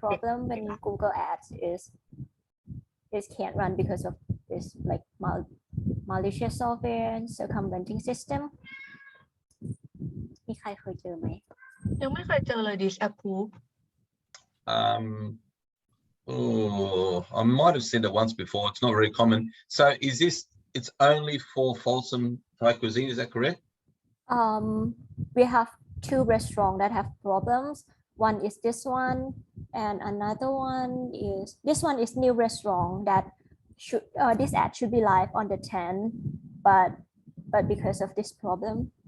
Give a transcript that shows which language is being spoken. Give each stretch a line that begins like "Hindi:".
English: problem when Google Ads is can't run because of this like malicious software and circumventing system
Thai: มีใครเคยเจอไหม ยังไม่เคยเจอเลย disapprove
English: Oh, I might have said it once before. It's not very common. So is this, it's only for Folsom Thai cuisine, is that correct? We have 2 restaurants that have problems. One is this one, and another one is this one is new restaurant that should this ad should be live on the 10th, but because of this problem.